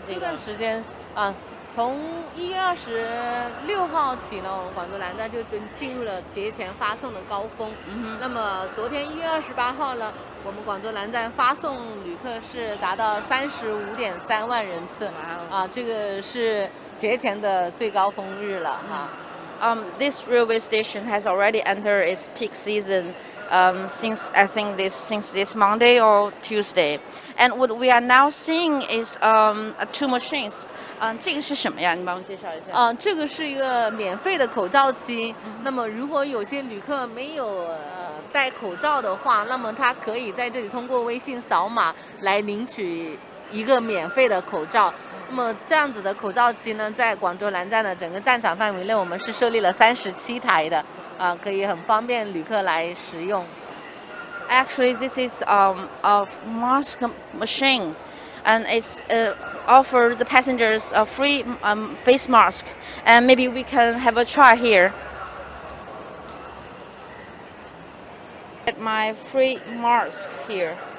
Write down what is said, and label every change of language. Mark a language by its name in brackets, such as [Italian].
[Chinese] 这段时间啊，从1月26号起呢，我们广州南站就进入了节前发送的高峰。那么昨天1月28号呢，我们广州南站发送旅客是达到35.3万人次，这个是节前的最高峰日了哈。 [English] This railway station has already entered its peak season since I think since this Monday or Tuesday, and what we are now seeing is two machines. [Chinese] 这个是什么呀？你帮我介绍一下。这个是一个免费的口罩机。那么如果有些旅客没有戴口罩的话，那么他可以在这里通过微信扫码来领取一个免费的口罩。那么这样子的口罩机呢，在广州南站的整个站场范围内，我们是设立了37台的，可以很方便旅客来使用。 [English] Actually, this is a mask machine, and it's offers the passengers a free face mask. And maybe we can have a try here. Get my free mask here.